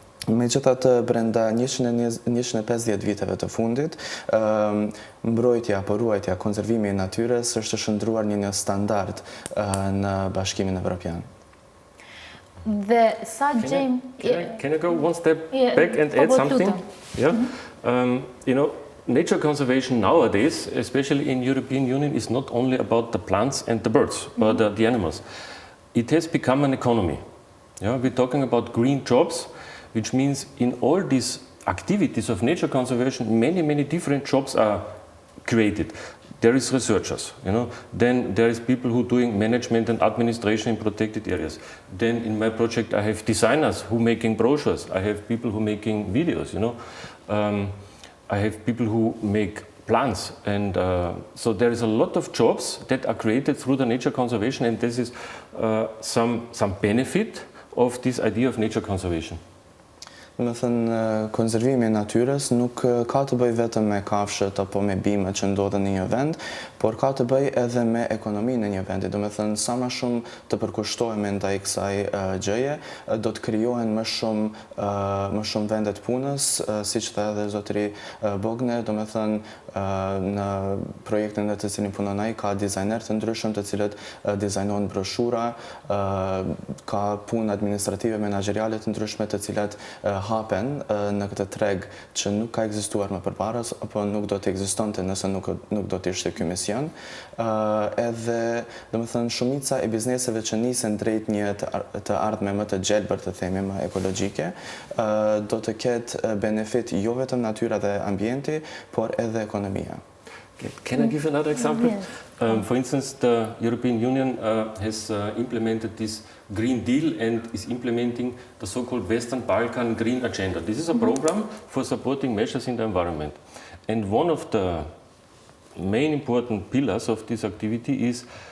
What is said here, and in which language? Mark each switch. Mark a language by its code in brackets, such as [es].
[sq] Megjithatë, brenda 150 viteve të fundit, mbrojtja apo ruajtja, konservimi i natyrës është shndruar një standard në Bashkimin Evropian. Dhe sa gjejmë... [en] Can I go one step back and add something? Yeah. Nature conservation nowadays, especially in European Union, is not only about the plants and the birds, or the animals. It has become an economy. Yeah? We're talking about green jobs, which means in all these activities of nature conservation, many different jobs are created. There is researchers, then there is people who are doing management and administration in protected areas. Then in my project I have designers who are making brochures, I have people who are making videos, I have people who make plants, and so there is a lot of jobs that are created through the nature conservation, and this is some benefit of this idea of nature conservation. [sq] Do me thënë, konservimi i natyrës nuk ka të bëjë vetëm me kafshët apo me bimët që ndodhen në një vend, por ka të bëjë edhe me ekonominë e një vendi. Do me thënë, sa më shumë të përkushtohemi ndaj kësaj gjëje, do të krijohen më shumë vende të punës, siç tha edhe zotëri Bogne. Do me thënë, në projektin në të cilin punon ai ka dizajner të ndryshëm të cilët dizajnojnë broshura, ka punë administrative menaxheriale të ndryshme të cilat hapen në këtë treg që nuk ka ekzistuar më përpara apo nuk do të ekzistonte nëse nuk do të ishte ky mision. Edhe, domethënë, shumica e bizneseve që nisen drejt një të ardhme më të gjelbër, të themi, më ekologjike, do të ketë benefit jo vetëm natyra dhe ambienti, por edhe ekonomia. [en] Can I give another example? Yes. For instance, the European Union has implemented this Green Deal and is implementing the so-called Western Balkan Green Agenda. This is a program for supporting measures in the environment. And one of the main important pillars of this activity is